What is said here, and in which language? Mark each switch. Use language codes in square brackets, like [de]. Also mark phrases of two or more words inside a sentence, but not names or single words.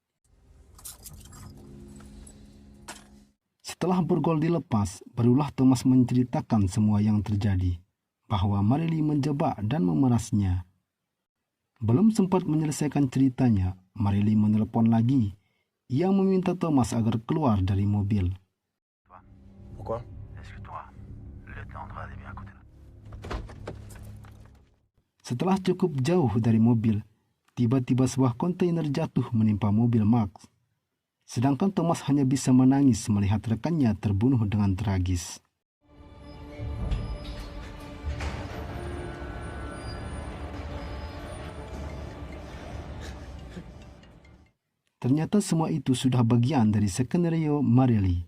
[id] Setelah borgol dilepas, barulah Thomas menceritakan semua yang terjadi, bahwa Marelli menjebak dan memerasnya. Belum sempat menyelesaikan ceritanya, Marelli menelepon lagi. Ia meminta Thomas agar keluar dari mobil. [fr] Pourquoi? Est-ce que toi, le lieutenant Andrade est bien à côté là? [id] Setelah cukup jauh dari mobil, tiba-tiba sebuah kontainer jatuh menimpa mobil Max. Sedangkan Thomas hanya bisa menangis melihat rekannya terbunuh dengan tragis. Ternyata semua itu sudah bagian dari skenario Marelli.